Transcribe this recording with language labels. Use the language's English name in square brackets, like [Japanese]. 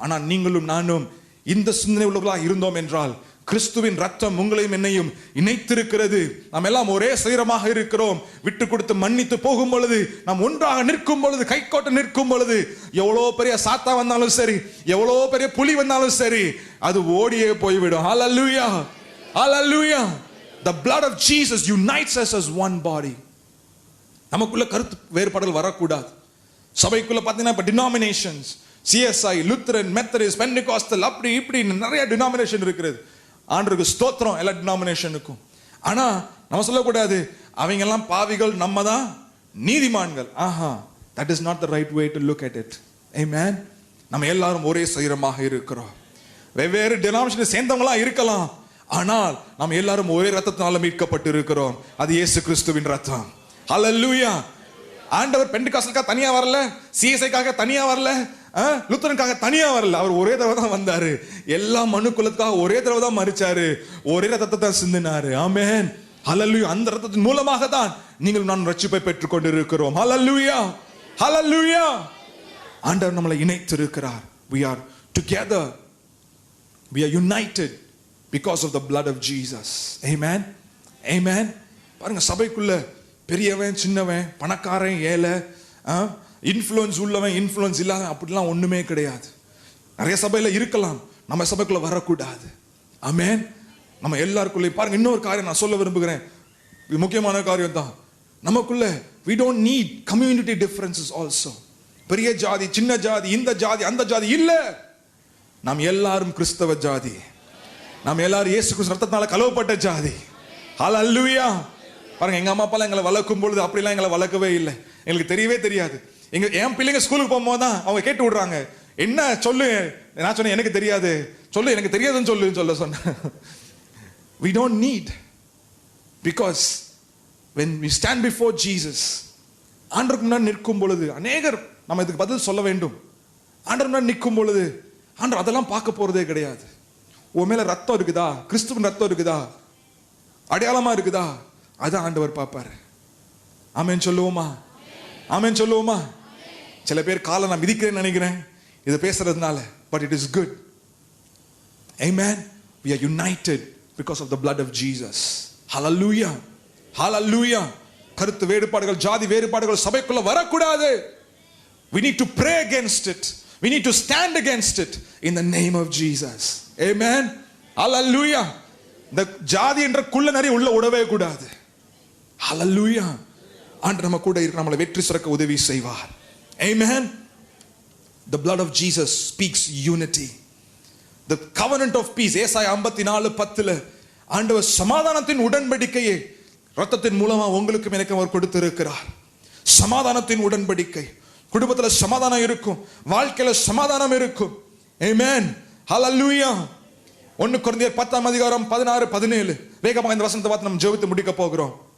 [Tamil] ஆனா நீங்களும் நானும் இந்த சிந்தனை உள்ளவர்களா இருந்தோம் என்றால், கிறிஸ்துவின் ரத்தம் உங்களையும் என்னையும் இணைத்திருக்கிறது. நாம் எல்லாம் ஒரே சரீரமாக இருக்கிறோம். விட்டு கொடுத்து மன்னித்து போகும் பொழுது, நாம் ஒன்றாக நிற்கும் பொழுது, கைகோட்ட நிற்கும் பொழுது, எவ்வளோ பெரிய சாத்தா வந்தாலும் சரி, எவ்வளோ பெரிய புலி வந்தாலும் சரி, அது ஓடியே போய்விடும். ஹல்லேலூயா, ஹல்லேலூயா. [English] The blood of Jesus unites us as one body. [Tamil] நமக்குள்ள கருத்து வேறுபாடுகள் வரக்கூடாது. சபைக்குள்ள பார்த்தீங்கன்னா இப்ப டினாமினேஷன்ஸ், சிஎஸ்ஐ, லுத்தரன், மெத்தடிஸ்ட், பென்டெகாஸ்டல், அப்படி இப்படி நிறைய டினாமினேஷன் இருக்கிறது. ஆண்டவருக்கு ஸ்தோத்திரம் எல்லா டினாமினேஷனுக்கும். ஆனா நம்ம சொல்லக்கூடாது அவங்க எல்லாம் பாவிகள், நம்ம தான் நீதிமான்கள். [English] that is not the right way to look at it. Amen. [Tamil] நம்ம எல்லாரும் ஒரே சரீரமாக இருக்கிறோம். வெவ்வேறு டினாமினேஷனை சேர்ந்தவங்களா இருக்கலாம், ஆனால் நம்ம எல்லாரும் ஒரே ரத்தத்தினால மீட்கப்பட்டு இருக்கிறோம். அது இயேசு கிறிஸ்துவின் ரத்தம். ஹல்லேலூயா. ஆண்டவர் பெண்டெகாஸ்டலுக்காக தனியா வரல, சிஎஸ்ஐக்காக தனியா வரல, லுத்தரனுக்காக தனியா வரல. அவர் ஒரே தடவை தான் வந்தாரு. எல்லா மனுக்குலத்துக்காக ஒரே தடவை தான் மரிச்சாரு, ஒரே ரத்தத்தை தான் சிந்தினாரு. ஆமென், ஹல்லேலூயா. அந்த ரத்தத்தின் மூலமாக தான் நீங்கள் நான் ரட்சிப்பை பெற்றுக் கொண்டிருக்கிறோம். ஹல்லேலூயா, ஹல்லேலூயா. ஆண்டவர் நம்மளை இணைத்திருக்கிறார். [English] We are together, we are united because of the blood of Jesus. Amen, amen. [Tamil] பாருங்க, சபைக்குள்ள பெரியவன் சின்னவன், பணக்காரன் ஏழை, இன்ஃப்ளூயன்ஸ் உள்ளவன் இன்ஃப்ளூயன்ஸ் இல்லாத அப்படிலாம் ஒண்ணுமே கிடையாது. நிறைய சபையில இருக்கலாம், நம்ம சபைக்குள்ள வரக்கூடாது. ஆமென். நம்ம எல்லாருக்குள்ளே பாருங்க, இன்னொரு காரியம் நான் சொல்ல விரும்புகிறேன், முக்கியமான காரியம் தான். நமக்குள்ள [English] we don't need community differences also. [Tamil] பெரிய ஜாதி, சின்ன ஜாதி, இந்த ஜாதி, அந்த ஜாதி இல்ல. நாம் எல்லாரும் கிறிஸ்தவ ஜாதி. நாம் எல்லாரும் இயேசு கிறிஸ்து ரத்தத்தால கழுவப்பட்ட ஜாதி. ஹல்லேலூயா. பாருங்க, எங்க அம்மா அப்பா எங்களை வளர்க்கும் பொழுது அப்படிலாம் எங்களை வளர்க்கவே இல்லை. எங்களுக்கு தெரியவே தெரியாது. என் பிள்ளைங்க ஸ்கூலுக்கு போகும்போது தான் அவங்க கேட்டு விடுறாங்க, என்ன சொல்லு. நான் சொன்னேன் எனக்கு தெரியாது. சொல்லு, எனக்கு தெரியாதுன்னு சொல்ல சொன்னேன். [English] We don't need, because when we stand before Jesus, [Tamil] ஆண்டவருக்கு முன்னாடி நிற்கும் பொழுது அநேகர் நம்ம இதுக்கு பதில் சொல்ல வேண்டும். ஆண்டவர் முன்னாடி நிற்கும் பொழுது ஆண்டவர் அதெல்லாம் பார்க்க போறதே கிடையாது. உன் மேல ரத்தம் இருக்குதா, கிறிஸ்துவின் ரத்தம் இருக்குதா, அடையாளமா இருக்குதா, அதான் ஆண்டவர் பார்ப்பாரு. ஆமென் சொல்லுவோமா? ஆமென் சொல்லுவோமா? சில பேர் காலை நான் மிதிக்கிறேன்னு நினைக்கிறேன் இதை பேசுறதுனால, [English] but it is good. Amen. We are united because of the blood of Jesus. Hallelujah, hallelujah. [Tamil] கருத்து வேறுபாடுகள், ஜாதி வேறுபாடுகள் சபைக்குள்ள வரக்கூடாது. [English] We need to pray against it. We need to stand against it in the name of Jesus. Amen, hallelujah. [Tamil] இந்த ஜாதி என்ற குள்ள நரி உள்ள உடவே கூடாது. ஹல்லேலூயா. ஆண்டவர் நம்ம கூட இருக்க, நம்மளை வெற்றி சிறக்க உதவி செய்வார். [English] Amen. The blood of Jesus speaks unity. The covenant of peace. [Tamil] ஏசாயா 54:10 ஆண்டவர் சமாதானத்தின் உடன்படிக்கையை ரத்தத்தின் மூலமா உங்களுக்கு எனக்கு அவர் கொடுத்திருக்கிறார். சமாதானத்தின் உடன்படிக்கை. குடும்பத்துல சமாதானம் இருக்கும், வாழ்க்கையில சமாதானம் இருக்கும். Amen, hallelujah. 1 கொரிந்தியர் 10:16-17 வேகமாக இந்த வசனத்தை பார்த்து நம்ம ஜெபித்து முடிக்க போகிறோம்.